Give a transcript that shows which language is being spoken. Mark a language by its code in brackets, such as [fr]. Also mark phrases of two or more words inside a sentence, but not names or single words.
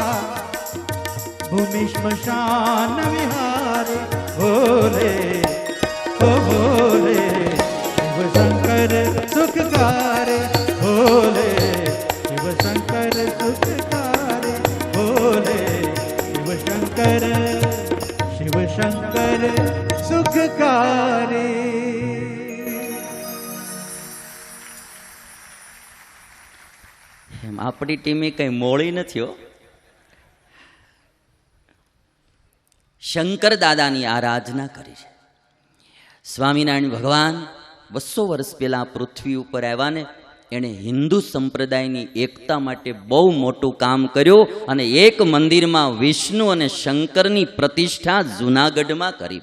[hi] भूमि श्मशान विहार भोले हो भोले. शिव शंकर सुखकार भोले. शिव शंकर सुखकार भोले. शंकर शिव शंकर सुखकारे। [gu] એમ આપણી ટીમે કંઈ મોળી નથી હો. શંકર દાદાની આરાધના કરી છે. સ્વામિનારાયણ ભગવાન 200 વર્ષ પહેલા પૃથ્વી ઉપર આવ્યા ને એણે હિન્દુ સંપ્રદાયની એકતા માટે બહુ મોટું કામ કર્યું અને એક મંદિરમાં વિષ્ણુ અને શંકરની પ્રતિષ્ઠા જૂનાગઢમાં કરી.